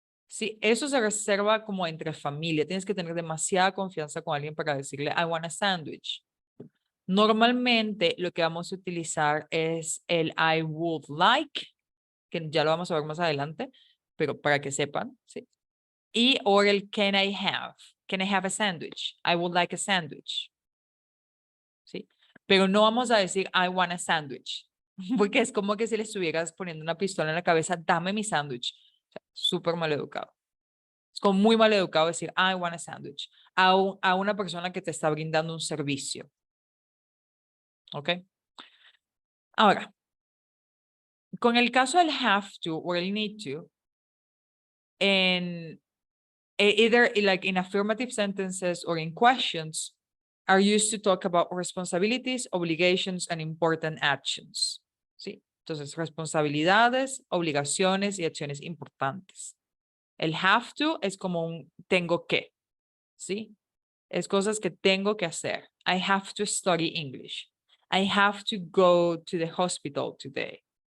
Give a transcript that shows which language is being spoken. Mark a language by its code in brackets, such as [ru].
[es] Sí, eso se reserva como entre familia. Tienes que tener demasiada confianza con alguien para decirle, [en] I want a sandwich. [es] Normalmente lo que vamos a utilizar es el [en] I would like, [es] que ya lo vamos a ver más adelante, pero para que sepan, ¿sí? Y o el [en] can I have a sandwich? I would like a sandwich. [es] ¿Sí? Pero no vamos a decir [en] I want a sandwich, [es] porque es como que si le estuvieras poniendo una pistola en la cabeza, dame mi sándwich. O sea, súper mal educado. Es como muy mal educado decir [en] I want a sandwich [es] a una persona que te está brindando un servicio. ¿Ok? Ahora, con el caso del [en] have to [es] o el [en] need to, either like in affirmative sentences or in questions, are used to talk about responsibilities, obligations, and important actions. [es] ¿Sí? Entonces, responsabilidades, obligaciones y acciones importantes. El have to es como un tengo que, ¿sí? Es cosas que tengo que hacer. [en] I have to study English. I have to go to the hospital today.